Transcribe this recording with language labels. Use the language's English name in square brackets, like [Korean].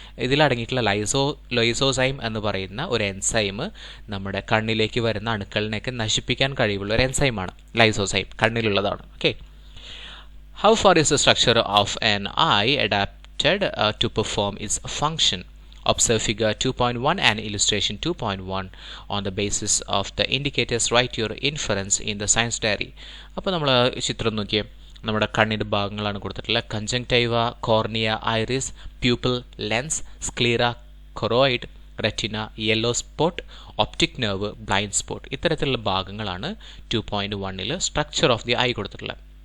[Malayalam] ഇതിലടങ്ങിയിട്ടുള്ള lysozyme എന്ന് പറയുന്ന ഒരു എൻസൈം നമ്മുടെ കണ്ണിലേക്ക് വരുന്ന അണുക്കളിനെയൊക്കെ നശിപ്പിക്കാൻ കഴിവുള്ള ഒരു എൻസൈമാണ് lysozyme, കണ്ണിലുള്ളതാണ്. [English] Okay, how far is the structure of an eye adapted to perform its function? Observe figure 2.1 and illustration 2.1. On the basis of the indicators, write your inference in the science diary. [Malayalam] അപ്പോൾ നമ്മൾ ചിത്രം നോക്കിയേ, നമ്മുടെ കണ്ണിൻ്റെ ഭാഗങ്ങളാണ് കൊടുത്തിട്ടുള്ളത്. Conjunctiva, cornea, iris, pupil, lens, sclera, choroid, retina, yellow spot, optic nerve, blind spot. ഇത്തരത്തിലുള്ള ഭാഗങ്ങളാണ് 2.1 സ്ട്രക്ചർ ഓഫ് ദി ഐ കൊടുത്തിട്ടുള്ളത്.